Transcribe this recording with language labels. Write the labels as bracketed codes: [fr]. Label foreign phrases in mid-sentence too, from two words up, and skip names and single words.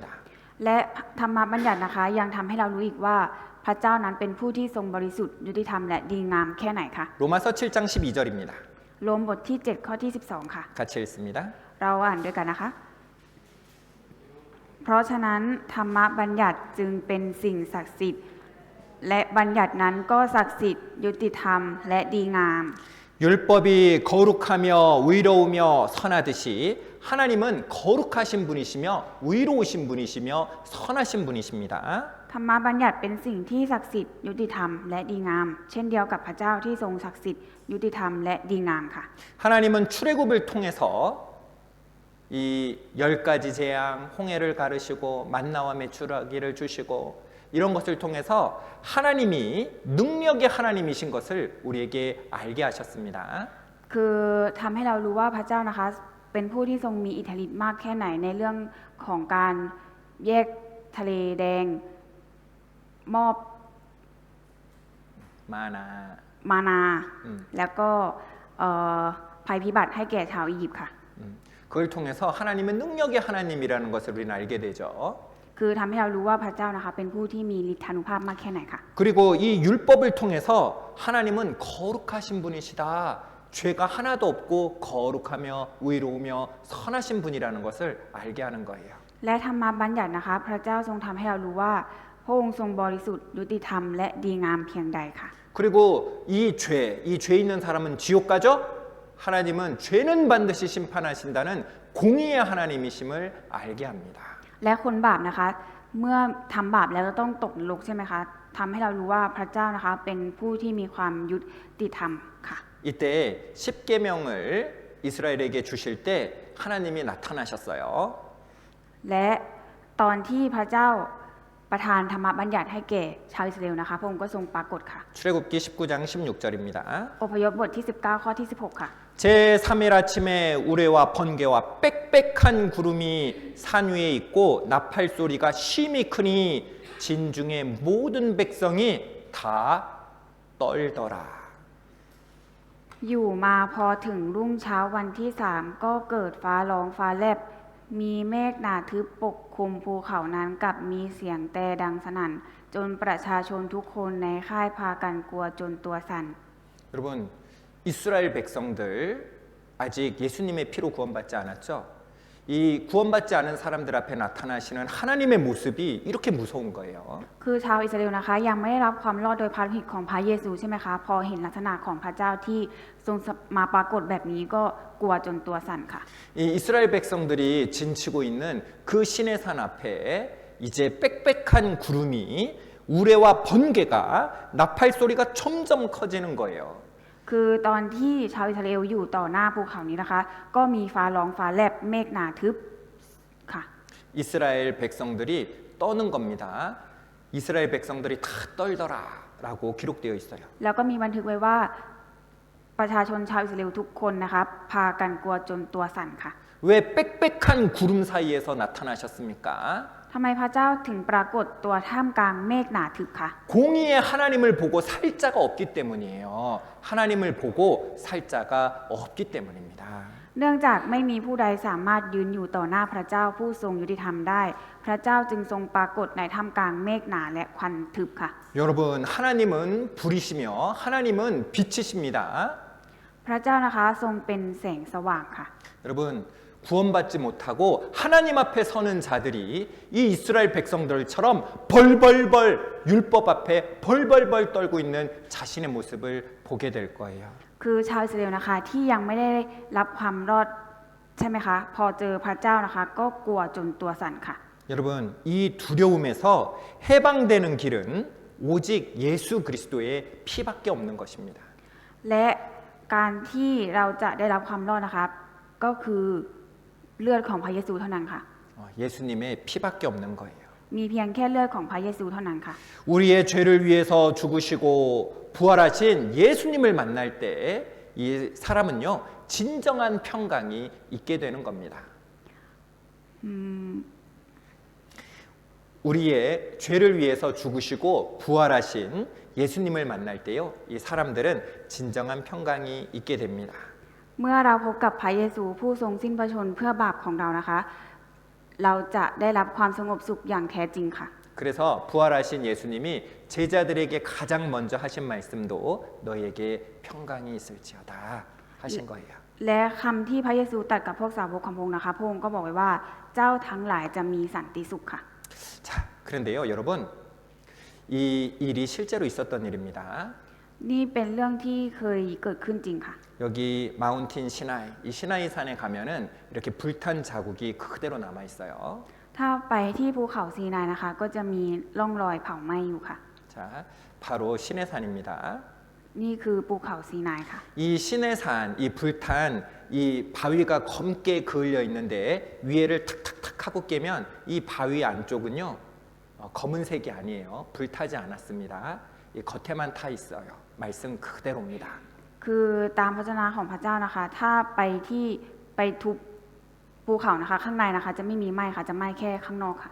[th] และธรรมบัญญัตินะคะยังทำให้เรารู้อีกว่าพระเจ้านั้นเป็นผู้ที่ทรงบริสุทธิ์ยุติธรรมและดีงามแค่ไหนคะ [ko] 로마서 7장 12절입니다. [th] โรมบทที่ 7 ข้อที่ 12 ค่ะ [ko] 같이 읽습니다. [th] เราอ่านด้วยกันนะคะ เพราะฉะนั้นธรรมบัญญัติจึงเป็นสิ่งศักดิ์สิทธิ์และบัญญัตินั้นก็ศักดิ์สิทธิ์ยุติธรรมและดีงาม [ko] 율법이 거룩하며 의로우며 선하듯이 하나님은 거룩하신 분이시며 의로우신 분이시며 선하신 분이십니다. [th] ธรรมบัญญัติเป็นสิ่งที่ศักดิ์สิทธิ์ยุติธรรมและดีงาม เช่นเดียวกับพระเจ้าที่ทรงศักดิ์สิทธิ์ยุติธรรมและดีงามค่ะ [ko] 하나님은 출애굽을 통해서 이 10가지 재앙, 홍해를 가르시고 만나와 메추라기를 주시고 이런 것을 통해서 하나님이 능력의 하나님이신 것을 우리에게 알게 하셨습니다. [th] คือทำให้เรารู้ว่าพระเจ้านะคะเป็นผู้ที่ทรงมีอิทธิฤทธิ์มากแค่ไหนในเรื่องของการแยกทะเลแดงมอบ มานา แล้วก็ภัยพิบัติให้แก่ชาวอียิปต์ค่ะ [ko] 그걸 통해서 하나님은 능력의 하나님이라는 것을 우리는 알게 되죠. [th] คือทำให้เรารู้ว่าพระเจ้านะคะเป็นผู้ที่มีฤทธานุภาพมากแค่ไหนค่ะ [ko] 그리고 이 율법을 통해서 하나님은 거룩하신 분이시다. 죄가 하나도 없고 거룩하며 의로우며 선하신 분이라는 것을 알게 하는 거예요. [th] และธรรมบัญญัตินะคะพระเจ้าทรงทำให้เรารู้ว่าพระองค์ทรงบริสุทธิ์ยุติธรรมและดีงามเพียงใดค่ะ [ko] 그리고 이 죄 있는 사람은 지옥 가죠? 하나님은 죄는 반드시 심판하신다는 공의의 하나님이심을 알게 합니다. [th] และคนบาปนะคะเมื่อทำบาปแล้วจะต้องตกนรกใช่ไหมคะทำให้เรารู้ว่าพระเจ้านะคะเป็นผู้ที่มีความยุติธรรมค่ะ [ko] 이때 10계명을 이스라엘에게 주실 때 하나님이 나타나셨어요. [th] และตอนที่พระเจ้าประทานธรรมบัญญัติให้แก่ชาวอิสราเอลนะคะพระองค์ก็ทรงปรากฏค่ะ [ko] 출애굽기 19장 16절입니다. [th] อพยพบทที่ 19 ข้อที่ 16 ค่ะ [ko] 제3일 아침에 우레와 번개와 빽빽한 구름이 산 위에 있고 나팔 소리가 심히 크니 진중의 모든 백성이 다 떨더라. [th] อยู่มาพอถึงรุ่งเช้าวันที่ 3ก็เกิดฟ้าร้องฟ้าแลบมีเมฆหนาทึบปกคลุมภูเขานั้นกับมีเสียงแต่ดังสนั่นจนประชาชนทุกคนในค่ายพากันกลัวจนตัวสั่น [ko] 여러분 이스라엘 백성들 아직 예수님의 피로 구원받지 않았죠? 이 구원받지 않은 사람들 앞에 나타나시는 하나님의 모습이 이렇게 무서운 거예요. [th] คือชาวอิสราเอลนะคะยังไม่ได้รับความรอดโดยพระฤทธิ์ของพระเยซูใช่ไหมคะพอเห็นลักษณะของพระเจ้าที่ทรงมาปรากฏแบบนี้ก็กลัวจนตัวสั่นค่ะ [ko] 이 이스라엘 백성들이 진치고 있는 그 시내산 앞에 이제 빽빽한 구름이 우레와 번개가 나팔 소리가 점점 커지는 거예요. [th] คือตอนที่ชาวอิสราเอลอยู่ต่อหน้าภูเขานี้นะคะก็มีฟ้าร้องฟ้าแลบเมฆหนาทึบค่ะ [ko] 이스라엘 백성들이 떠는 겁니다. 이스라엘 백성들이 다 떨더라라고 기록되어 있어요. [th] แล้วก็มีบันทึกไว้ว่าประชาชนชาวอิสราเอลทุกคนนะคะพากันกลัวจนตัวสั่นค่ะ [ko] 왜 빽빽한 구름 사이에서 나타나셨습니까? [th] ทำไมพระเจ้าถึงปรากฏตัวท่ามกลางเมฆหนาทึบคะ [ko] 공의의 하나님을 보고 살 자가 없기 때문이에요. 하나님을 보고 살 자가 없기 때문입니다. [th] เนื่องจากไม่มีผู้ใดสามารถยืนอยู่ต่อหน้าพระเจ้าผู้ทรงยุติธรรมได้ พระเจ้าจึงทรงปรากฏในท่ามกลางเมฆหนาและควันทึบค่ะ [ko] 여러분 하나님은 불이시며 하나님은 빛이십니다. [th] พระเจ้านะคะทรงเป็นแสงสว่างค่ะ [ko] 여러분 구원받지 못하고 하나님 앞에 서는 자들이 이 이스라엘 백성들처럼 벌벌벌 율법 앞에 벌벌벌 떨고 있는 자신의 모습을 보게 될 거예요. [th] คือชาวอิสราเอลนะคะที่ยังไม่ได้รับความรอดใช่ไหมคะพอเจอพระเจ้านะคะก็กลัวจนตัวสั่นค่ะ [ko] 여러분 이 두려움에서 해방되는 길은 오직 예수 그리스도의 피밖에 없는 것입니다. [th] และการที่เราจะได้รับความรอดนะคะก็คือเลือดของพระเยซูเท่านั้นค่ะ [ko] 예수님의 피밖에 없는 거예요. [th] มีเพียงแค่เลือดของพระเยซูเท่านั้นค่ะ [ko] 우리의 죄를 위해서 죽으시고 부활하신 예수님을 만날 때 이 사람은요 진정한 평강이 있게 되는 겁니다. 우리의 죄를 위해서 죽으시고 부활하신 예수님을 만날 때요, 이 사람들은 진정한 평강이 있게 됩니다. [th] เมื่อเราพบกับพระเยซูผู้ทรงสิ้นพระชนม์เพื่อบาปของเรานะคะ เราจะได้รับความสงบสุขอย่างแท้จริงค่ะ [ko] 그래서 부활하신 예수님이 제자들에게 가장 먼저 하신 말씀도 너에게 평강이 있을지어다 하신 거예요. [th] และคำที่พระเยซูตรัสกับพวกสาวกของพระองค์นะคะพระองค์ก็บอกไว้ว่าเจ้าทั้งหลายจะมีสันติสุขค่ะ [ko] 자, 그런데요, 여러분, 이 일이 실제로 있었던 일입니다. [th] นี่เป็นเรื่องที่เคยเกิดขึ้นจริงค่ะ [ko] 여기 마운틴 시나이, 이 시나이 산에 가면은 이렇게 불탄 자국이 그대로 남아 있어요. [th] ถ้าไปที่ภูเขาซีนายนะคะ ก็จะมีร่องรอยเผาไหม้อยู่ค่ะ [ko] 자, 바로 시내산입니다. [th] นี่คือภูเขาซีนายค่ะ [ko] 이 시내산, 이 불탄, 이 바위가 검게 그을려 있는데 위에를 탁탁탁 하고 깨면 이 바위 안쪽은요, 검은색이 아니에요. 불타지 않았습니다. 이 겉에만 타 있어요. 말씀 그대로입니다. [th] คือตามพระวจนะของพระเจ้านะคะ ถ้าไปทุบภูเขานะคะ ข้างในนะคะ จะไม่มีไหม้ค่ะ จะไหม้แค่ข้างนอกค่ะ